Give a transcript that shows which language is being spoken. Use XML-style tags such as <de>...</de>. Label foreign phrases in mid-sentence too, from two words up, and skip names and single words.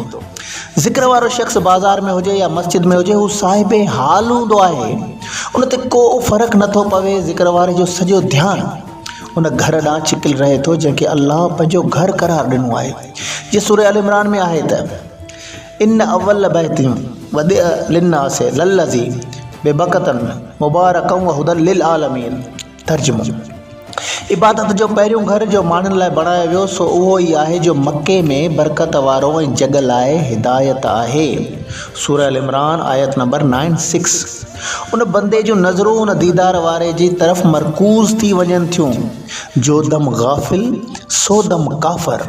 <sd>ज़िक्र वारो शख़्स बाज़ार में हुजे या मस्जिद में हुजे, हू साहिबे हाल हूंदो आहे। उन ते को फ़र्क़ु नथो पवे। ज़िक्र वारे जो सॼो ध्यानु उन घर ॾांहुं छिकिल रहे थो जंहिंखे अल्लाह पंहिंजो घर करार ॾिनो आहे। जीअं सूरह अल इमरान में आहे त</sd> <ar>إن أول بيت وضع للناس للذي ببكة مباركا وهدى للعالمين. तर्जुमो।</ar> <sd>इबादत जो पहिरियों घर जो माण्हुनि लाइ बणायो वियो सो उहो ई आहे जो मके में बरकत वारो ऐं जग लाइ हिदायत आहे। सूरह अल इमरान आयत नंबर 96। उन बंदे जूं नज़रूं उन दीदार वारे जी तरफ़ मरकूज़ थी वञनि थियूं जो दम गाफ़िल सो दम काफ़र।</sd>